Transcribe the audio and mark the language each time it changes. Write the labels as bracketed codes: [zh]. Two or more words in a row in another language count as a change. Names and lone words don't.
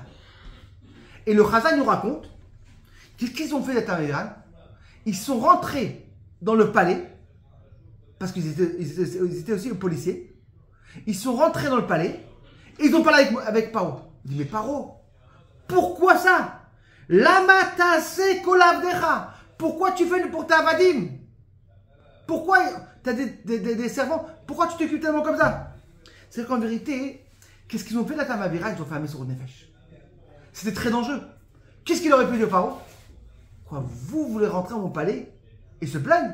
[fr] Et le Chazal nous raconte qu'est-ce qu'ils ont fait Datan Vaviran? Ils sont rentrés dans le palais parce qu'ils étaient aussi policiers. Ils sont rentrés dans le palais et ils ont parlé avec Paro. Il dit mais Paro, pourquoi ça? [he] למה תעשה כל עבדיך. [fr] Pourquoi tu fais pour ta avadim? Pourquoi tu as des servants? Pourquoi tu t'occupes tellement comme ça? C'est qu'en vérité, qu'est-ce qu'ils ont fait Datan Vaviran? Ils ont fait un [he] מסירות נפש. [fr] C'était très dangereux. Qu'est-ce qu'il aurait pu dire Paro? Quoi, vous voulez rentrer dans mon palais et se plaindre?